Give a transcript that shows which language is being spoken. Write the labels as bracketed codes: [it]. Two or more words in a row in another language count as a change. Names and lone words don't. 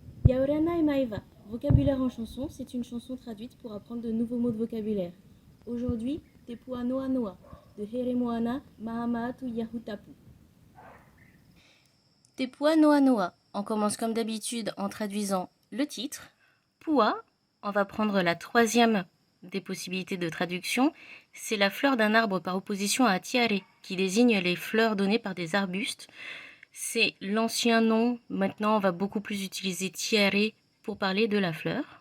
[ty] Yaorana et Maeva. [fr] Vocabulaire en chanson, c'est une chanson traduite pour apprendre de nouveaux mots de vocabulaire. Aujourd'hui, Te Pua Noa Noa, de Here Moana Mahamaatu Yahutapu. Te Pua Noa Noa. On commence comme d'habitude en traduisant le titre. Pua, on va prendre la troisième des possibilités de traduction. C'est la fleur d'un arbre par opposition à Tiare, qui désigne les fleurs données par des arbustes. C'est l'ancien nom. Maintenant, on va beaucoup plus utiliser Tiare pour parler de la fleur.